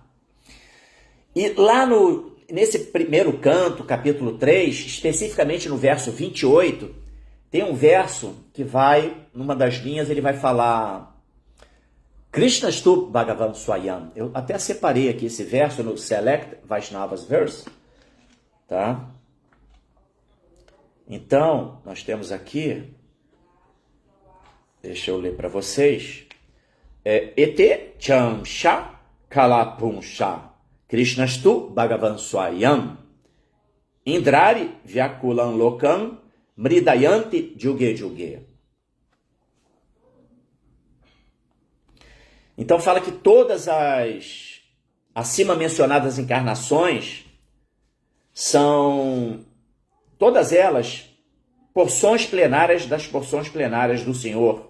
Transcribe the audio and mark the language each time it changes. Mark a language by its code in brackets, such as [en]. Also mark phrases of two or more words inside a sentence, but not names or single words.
[pt] E lá nesse primeiro canto, capítulo 3, especificamente no verso 28, tem um verso que vai, numa das linhas, ele vai falar [sa] Krishna Stu Bhagavan Swayam. [pt] Eu até separei aqui esse verso no Select Vaishnavas Verse, tá? Então, nós temos aqui, deixa eu ler para vocês, [sa] Ete Chamsha Kalapunsha Krishna Stu Bhagavan Swayam Indrari Vyakulam Lokam Mridayanti Juge Juge. [pt] Então fala que todas as acima mencionadas encarnações são, todas elas, porções plenárias das porções plenárias do Senhor.